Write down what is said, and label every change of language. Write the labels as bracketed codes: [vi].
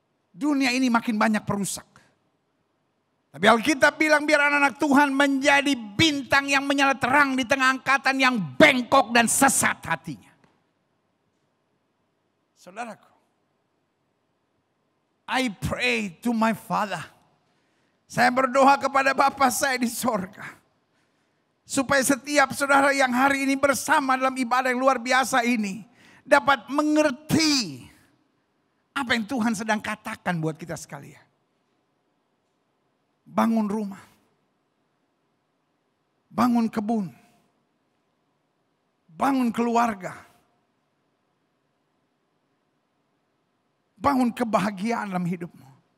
[id] Dunia ini makin banyak perusak. Tapi Alkitab bilang biar anak-anak Tuhan menjadi bintang yang menyala terang di tengah angkatan yang bengkok dan sesat hatinya. [en] Saudaraku, I pray to my Father. [id] Saya berdoa kepada Bapa saya di sorga. Supaya setiap saudara yang hari ini bersama dalam ibadah yang luar biasa ini dapat mengerti apa yang Tuhan sedang katakan buat kita sekalian. Bangun rumah, bangun kebun, bangun keluarga, bangun kebahagiaan dalam hidupmu.